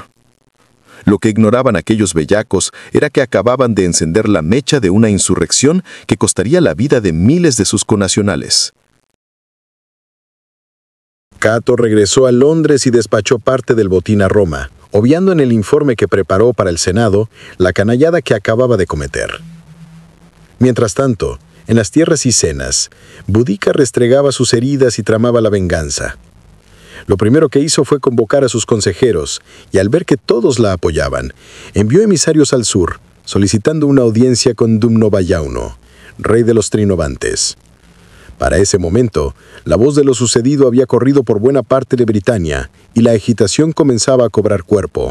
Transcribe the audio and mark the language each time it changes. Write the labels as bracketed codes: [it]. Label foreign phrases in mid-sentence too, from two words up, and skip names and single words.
[es] Lo que ignoraban aquellos bellacos era que acababan de encender la mecha de una insurrección que costaría la vida de miles de sus connacionales. Cato regresó a Londres y despachó parte del botín a Roma, obviando en el informe que preparó para el Senado la canallada que acababa de cometer. Mientras tanto, en las tierras icenas, Boudica restregaba sus heridas y tramaba la venganza. Lo primero que hizo fue convocar a sus consejeros, y al ver que todos la apoyaban, envió emisarios al sur, solicitando una audiencia con Dumnobayauno, rey de los Trinovantes. Para ese momento, la voz de lo sucedido había corrido por buena parte de Britania, y la agitación comenzaba a cobrar cuerpo.